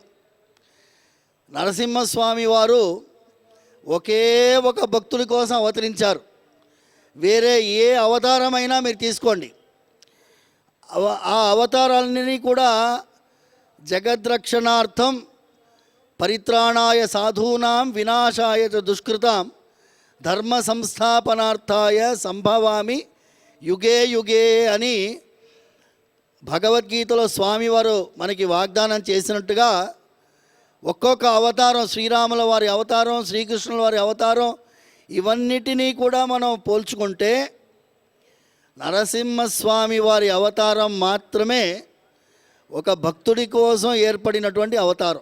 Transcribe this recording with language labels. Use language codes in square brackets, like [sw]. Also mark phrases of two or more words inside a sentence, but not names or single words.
[te] నరసింహస్వామి వారు ఒకే ఒక భక్తుడి కోసం అవతరించారు. వేరే ఏ అవతారమైనా మీరు తీసుకోండి, ఆ అవతారాలన్నీ కూడా జగద్రక్షణార్థం, [sa] परित्राणाय साधूनां विनाशाय च दुष्कृतां धर्म संस्थापनार्थाय सम्भवामि युगे युगे [te] అని భగవద్గీతలో స్వామివారు మనకి వాగ్దానం చేసినట్టుగా ఒక్కొక్క అవతారం, శ్రీరాముల వారి అవతారం, శ్రీకృష్ణుల వారి అవతారం, ఇవన్నిటినీ కూడా మనం పోల్చుకుంటే నరసింహస్వామి వారి అవతారం మాత్రమే ఒక భక్తుడి కోసం ఏర్పడినటువంటి అవతారం.